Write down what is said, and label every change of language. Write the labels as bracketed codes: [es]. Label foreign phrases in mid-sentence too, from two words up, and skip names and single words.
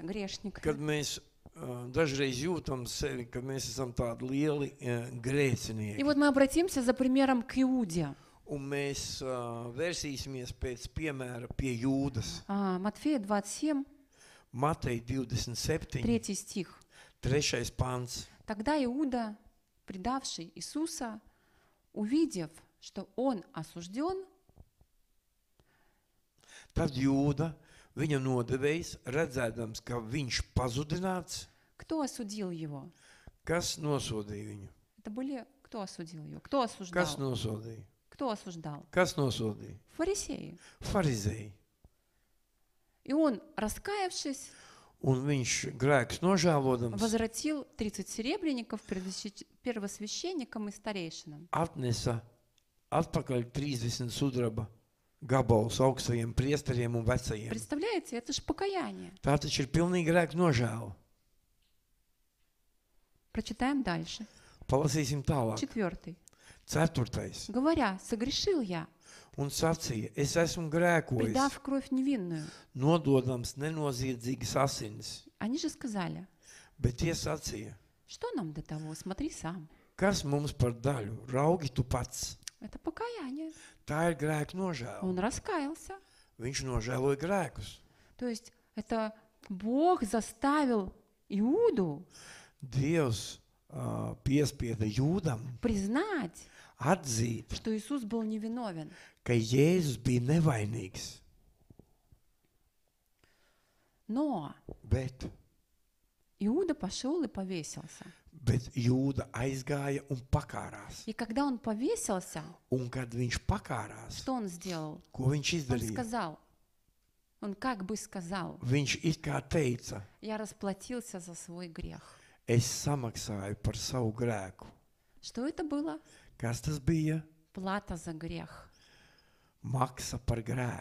[lv] kad [ru] грешниками. [lv] mēs dažreiz jūtam sevi, ka mēs esam tādi lieli [ru] И [lv] grēcinieki. [ru] вот мы обратимся за примером к Иуде. [lv] Un mēs versīsimies pēc piemēra pie Jūdas. [ru] Матфея 27, [lv] Mateja 27, [ru] 3 стих. [lv] 3. pants. [ru] Тогда Иуда, предавший Иисуса, увидев, что он осужден, [lv] Tad Jūda, viņa nodevējs, redzēdams, ka viņš pazudināts, [ru] кто осудил его? [lv] kas nosodīja viņu? [ru] Это были, кто осудил его? Кто осуждал? [lv] Kas nosodīja? [ru] Кто осуждал? [lv] Kas nosodīja? [ru] Фарисеи. [lv] Farizēji. [ru] И он, раскаявшись, [lv] Un viņš grēkus nožēlodams [ru] возвратил 30 серебряников первосвященникам и старейшинам. [lv] atnesa atpakaļ 30 sudraba gabalus augstajiem priesteriem un vecajiem. [ru] Представляете, это же покаяние. [lv] Tā taču ir pilnīgi grēka nožēla. [ru] Прочитаем дальше. [lv] Palasīsim tālāk. [ru] 4. [lv] 4. [ru] Говоря, согрешил я, [lv] Un sacīja, es esmu grēkojis, [ru] предав кровь невинную. [lv] nododams nenoziedzīgas asinis. [ru] Они же сказали, [lv] Bet tie sacīja, [ru] что нам до того, смотри сам. [lv] kas mums par daļu, raugi tu pats. [ru] Это покаяние. [lv] Tā ir grēka nožēla. [ru] Он раскаялся. [lv] Viņš nožēloja grēkus. [ru] То есть это Бог заставил Иуду [lv] Dievs piespieda Jūdam [ru] признать, [lv] atzīt, [ru] что Иисус был невиновен. [lv] ka Jēzus bija nevainīgs. [ru] Но [lv] Bet [ru] Иуда пошел и повесился. [lv] Jūda aizgāja un pakārās. [ru] И когда он повесился, [lv] Un kad viņš pakārās, [ru] что он сделал? [lv] ko viņš [ru] Он [lv] izdarīja? [ru] сказал, он как бы сказал, [lv] Viņš it kā teica, [ru] я расплатился за свой грех. [lv] es samaksāju par savu grēku. [ru] Что это было? [lv] Kas tas bija? [ru] Плата за грех. [lv] Maksa par grēku.